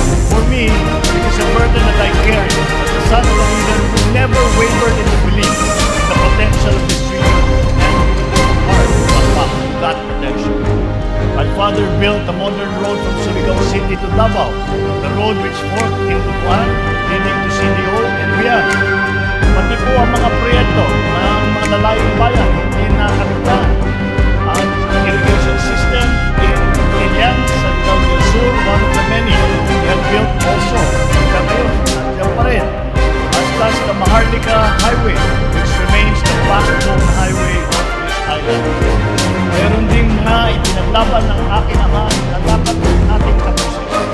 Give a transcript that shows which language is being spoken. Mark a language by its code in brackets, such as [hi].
[en] For me, it is a burden that I carry as the son of a leader who never wavered in the belief in the potential of this region and hard to unlock that potential. My father built a modern road from Surigao City to Davao, the road which forked in Butuan, leading to CDO and beyond. [tl] Pati po ang mga proyekto ng mga lalayong bayan, hindi nakalagpan. [en] Ang irrigation system in Ilian, Surigao del Sur, one of the many we have built also. [tl] Hanggang ngayon, nandiyan pa rin. [en] As does the Maharlika Highway, which remains the backbone highway of this island. [tl] Meron ding mga ipinaglaban ng aking ama na dapat nating tapusin.